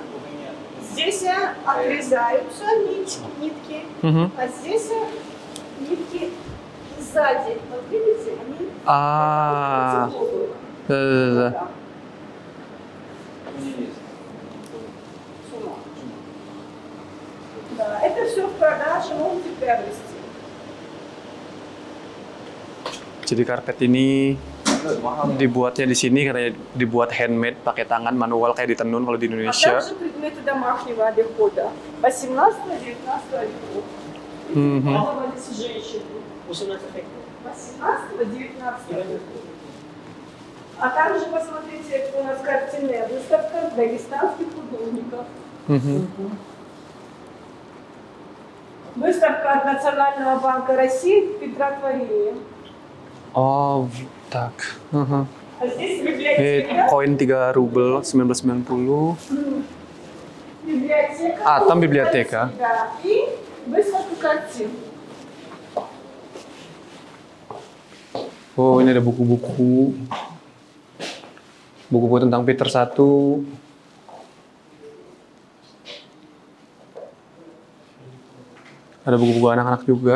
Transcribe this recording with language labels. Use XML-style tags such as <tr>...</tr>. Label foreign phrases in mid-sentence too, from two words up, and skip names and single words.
<ru>Здесь отрезаются нитки, а здесь нитки сзади. Вот видите, они Ah, Да. Сумах. Да, это все в продаже, можете приобрести.</ru> <id>jadi karpet ini dibuatnya di sini karena dibuat handmade, pakai tangan manual kayak di tenun kalau di</id> <ru>А</ru> <id>Indonesia.</id> <ru>также предметы домашнего обихода 18-19 веков. Пользовались женщины 18-19 веков. А также посмотрите, у нас картинная выставка дагестанских художников. Выставка от Национального банка России Петротворение. Oh, tak. А здесь</ru> <id>Ini</id> <ru>библиотека.</ru> <id>koin 3 rubel 1990.</id> <ru>Библиотека. А, там библиотека. Да. И выставка картин.</ru> <id>Oh, ini ada buku-buku. Buku-buku tentang Peter I. Ada buku-buku anak-anak juga.</id>